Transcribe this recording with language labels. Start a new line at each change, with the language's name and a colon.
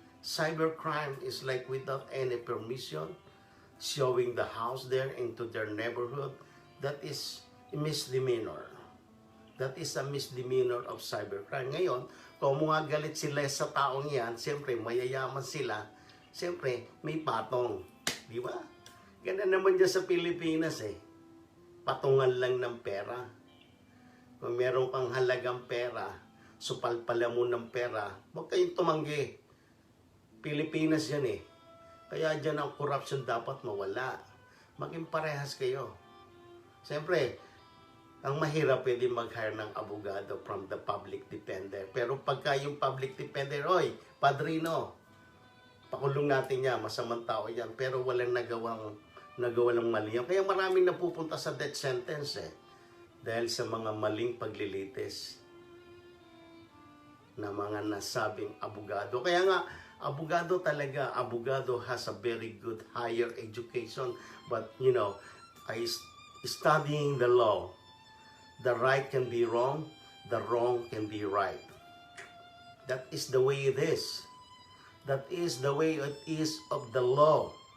English: Cybercrime is like without any permission, showing the house there into their neighborhood. That is a misdemeanor. That is a misdemeanor of cybercrime.
Filipino: Ngayon, kung mga galit sila sa taong yan, siyempre, mayayaman sila, siyempre, may patong. Di ba? Ganun naman dyan sa Pilipinas eh. Patungan lang ng pera. Kung meron kang halagang pera, supalpala mo ng pera, huwag kayong tumanggi. Pilipinas yan eh. Kaya dyan ang corruption dapat mawala. Maging parehas kayo. Siyempre, ang mahirap pwede mag-hire ng abogado from the public defender. Pero pagka yung public defender, oy, padrino, pakulong natin yan, masamang tao yan, pero walang nagawa ng mali yan. Kaya maraming napupunta sa death sentence eh. Dahil sa mga maling paglilitis na mga nasabing abogado. Kaya nga, abogado talaga,
English: abogado has a very good higher education. But, you know, studying the law, the right can be wrong, the wrong can be right. That is the way it is. That is the way it is of the law.